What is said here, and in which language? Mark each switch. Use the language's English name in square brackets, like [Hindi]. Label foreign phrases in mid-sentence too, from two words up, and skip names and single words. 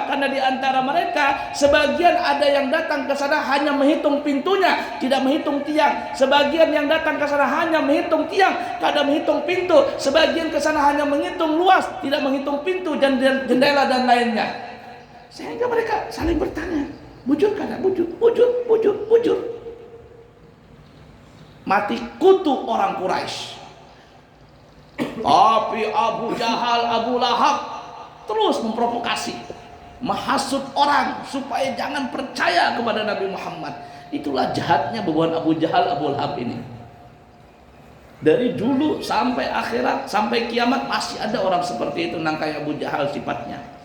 [Indonesian] Karena di antara mereka sebagian ada yang datang ke sana hanya menghitung pintunya, tidak menghitung tiang. Sebagian yang datang ke sana hanya menghitung tiang, tidak menghitung pintu. Sebagian ke sana hanya menghitung luas, tidak menghitung pintu dan jendela dan lainnya. Sehingga mereka saling bertanya, [Banjar] bujur kada? Bujur, bujur, bujur, bujur. [Indonesian] Mati kutu orang Quraisy. Tapi Abu Jahal, Abu Lahab terus memprovokasi, menghasut orang supaya jangan percaya kepada Nabi Muhammad. Itulah jahatnya bebuan Abu Jahal, Abu Lahab ini. Dari dulu sampai akhirat, sampai kiamat masih ada orang seperti itu, nangkai Abu Jahal sifatnya.